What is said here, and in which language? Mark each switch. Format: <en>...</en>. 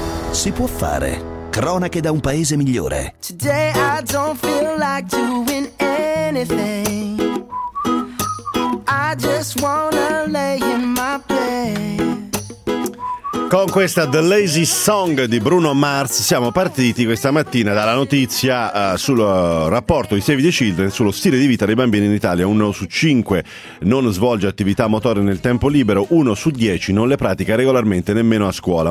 <it>Si può fare. Cronache da un paese migliore.</it> <en>Today I don't feel like doing anything. I just wanna lay in my bed.</en> <it>Con questa The Lazy Song di Bruno Mars siamo partiti questa mattina dalla notizia sul rapporto di Save the Children sullo stile di vita dei bambini in Italia. Uno su 5 non svolge attività motorie nel tempo libero, 1 su 10 non le pratica regolarmente nemmeno a scuola.</it>